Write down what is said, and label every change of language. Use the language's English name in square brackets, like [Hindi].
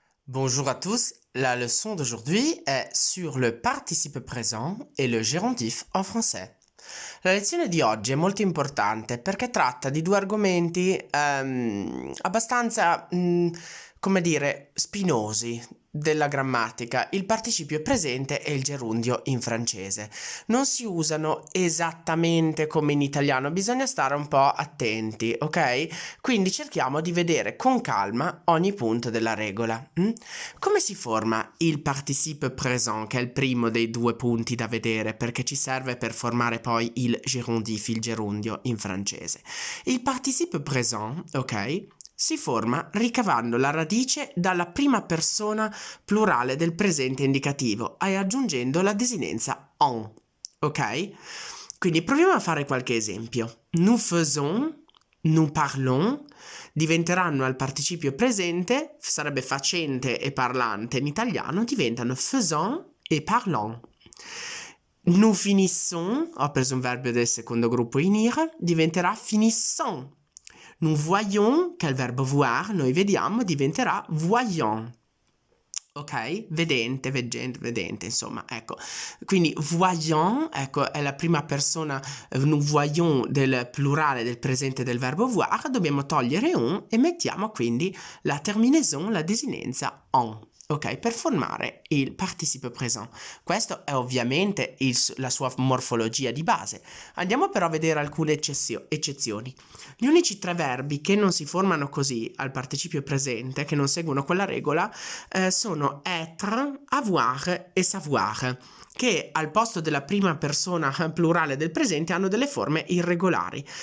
[French] Bonjour à tous, la leçon d'aujourd'hui è sur le participe présent e le gerundif en français. [Italian] La lezione di oggi è molto importante perché tratta di due argomenti abbastanza, come dire, spinosi della grammatica, il participio presente e il gerundio in francese. Non si usano esattamente come in italiano, bisogna stare un po' attenti, ok? Quindi cerchiamo di vedere con calma ogni punto della regola. Come si forma il participe présent, che è il primo dei due punti da vedere perché ci serve per formare poi il gerundif, il gerundio in francese? Il participe présent, ok? Si forma ricavando la radice dalla prima persona plurale del presente indicativo e aggiungendo la desinenza en, ok? Quindi proviamo a fare qualche esempio. Nous faisons, nous parlons, diventeranno al participio presente, sarebbe facente e parlante in italiano, diventano faisant e parlant. Nous finissons, ho preso un verbo del secondo gruppo in ire, diventerà finissant. Nous voyons, che è il verbo voir, noi vediamo, diventerà voyant. Ok? Vedente, veggente, vedente, insomma, ecco. Quindi voyant, ecco, è la prima persona, nous voyons del plurale del presente del verbo voir, dobbiamo togliere un e mettiamo quindi la terminaison, la desinenza en. Ok, per formare il participe présent. Questo è ovviamente la sua morfologia di base. Andiamo però a vedere alcune eccezioni. Gli unici tre verbi che non si formano così al participio presente, che non seguono quella regola, sono être, avoir e savoir, che al posto della prima persona plurale del presente hanno delle forme irregolari.